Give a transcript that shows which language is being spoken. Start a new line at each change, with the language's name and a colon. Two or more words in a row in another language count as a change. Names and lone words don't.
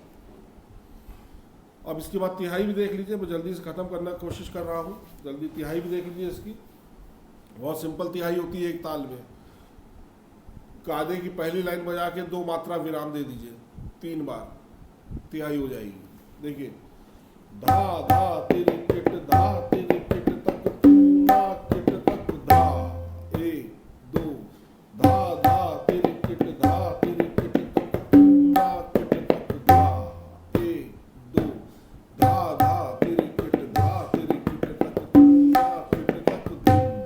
Hindi: अब इसके बाद तिहाई भी देख लीजिए, मैं जल्दी से खत्म करने की कोशिश कर रहा हूँ, जल्दी तिहाई भी देख लीजिए इसकी। बहुत सिंपल तिहाई होती है एक ताल में। कायदे की पहली लाइन बजा के 2 मात्रा विराम दे दीजिए, 3 बार तिहाई हो जाएगी। देखिए धा धा तिरिकिट धा तिरिकिट तक तू ना किट तक धा 1 2 धा धा तिरिकिट धा तिरिकिट तक तू ना किट तक धा 1 2 धा धा तिरिकिट धा तिरिकिट तक तू ना किट तक धूम।